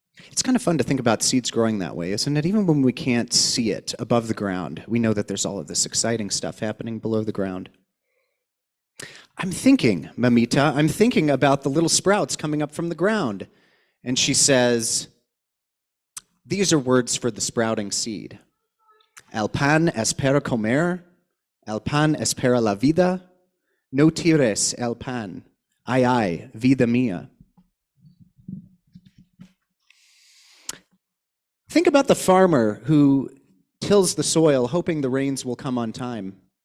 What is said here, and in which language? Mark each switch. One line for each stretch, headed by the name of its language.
English: It's kind of fun to think about seeds growing that way, isn't it? Even when we can't see it above the ground, we know that there's all of this exciting stuff happening below the ground. I'm thinking, Mamita, I'm thinking about the little sprouts coming up from the ground. And she says, these are words for the sprouting seed.
Spanish: El pan es para comer, el pan es para la vida, no tires el pan, ay, vida mía.
English: Think about the farmer who tills the soil, hoping the rains will come on time.